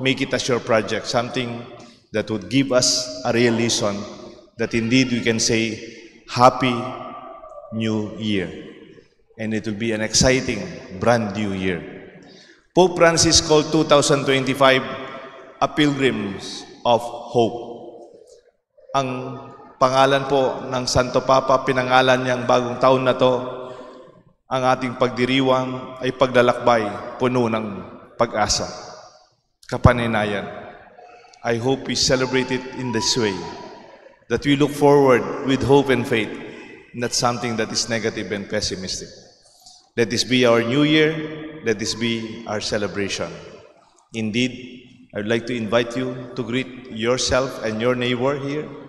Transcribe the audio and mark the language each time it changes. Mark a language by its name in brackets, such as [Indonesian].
[English] Make it as your project. Something that would give us a real reason that indeed we can say, Happy New Year. And it will be an exciting, brand new year. Pope Francis called 2025 a pilgrims of hope. [Filipino] Ang pangalan po ng Santo Papa, pinangalan niyang bagong taon na to, ang ating pagdiriwang ay paglalakbay, puno ng pag-asa, kapaninayan. [English] I hope we celebrate it in this way, that we look forward with hope and faith, not something that is negative and pessimistic. Let this be our new year. Let this be our celebration. Indeed, I would like to invite you to greet yourself and your neighbor here.